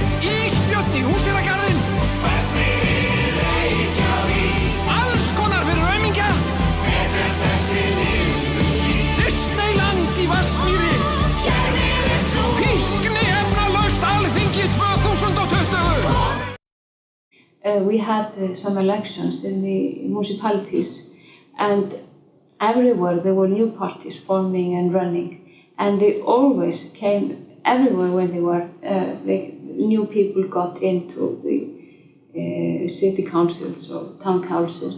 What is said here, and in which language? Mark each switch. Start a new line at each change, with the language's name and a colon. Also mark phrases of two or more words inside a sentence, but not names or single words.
Icelandic: Ísbjörn í Húsdýragarðinn. Best fyrir Reykjavík. Alls konar fyrir aumingja. Þetta þessi lífið. Disneyland í Vatnsmýri. Kerfið svo. Fíkniefnalaust Alþingi 2020.
English: We had some elections in the municipalities, and everywhere there were new parties forming and running, and they always came everywhere when they were the new people got into the city councils or town councils.